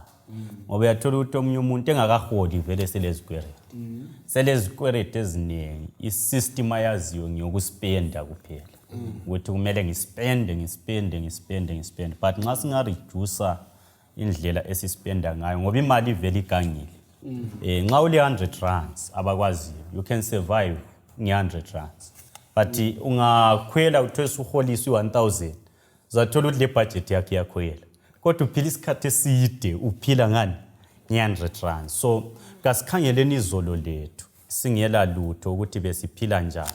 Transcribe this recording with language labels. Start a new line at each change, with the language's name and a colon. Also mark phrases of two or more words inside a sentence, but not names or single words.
North Ndebele: Ngoba uyathola ukuthi omunye umuntu engakaholi vele selezikwelede eziningi isystem ayaziyo ngiyokuspenda kuphela ukuthi kumele ngispende but nxa singareduce indlela esispenda ngayo ngoba imali ivele igangile. Nxa ule 100 rands abakwaziyo
English: you can survive
North Ndebele: nge-100 rands but ungakhwela uthole uholisa 1000 uzathola ukuthi le budget yakhe iyakhwela kodwa uphila isikhathi eside uphila ngani nge-100 rands. So kasikhangeleni izolo lethu singela lutho ukuthi besiphila njani.